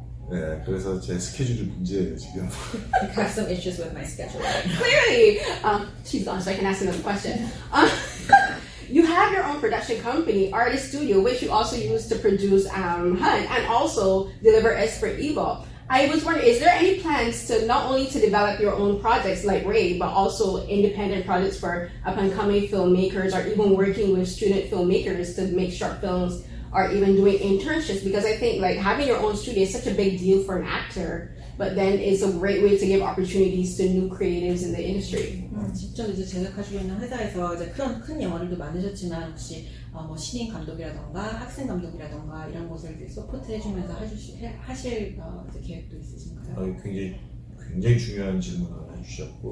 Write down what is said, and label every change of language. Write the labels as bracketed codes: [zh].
[ko] 네, 그래서 제 스케줄이 문제예요 지금. [en] I have some issues with my schedule. Clearly, she's gone, so I can ask another question. You have your own production company, Artist Studio, which you also use to produce Hunt and also deliver S for Evo. I was wondering, is there any plans to not only to develop your own projects like Ray, but also independent projects for up-and-coming filmmakers, or even working with student filmmakers to make short films, or even doing internships? Because I think like having your own studio is such a big deal for an actor, but then it's a great way to give opportunities to new creatives in the industry. [ko] 직접 이제 제작하시고 있는 회사에서 이제 큰 영화들도 만드셨지만 혹시 뭐 신인 감독이라던가 학생 감독이라던가 이런 곳을 이제 서포트 해주면서 하실 이제 계획도 있으신가요? 굉장히 중요한 질문을 해주셨고.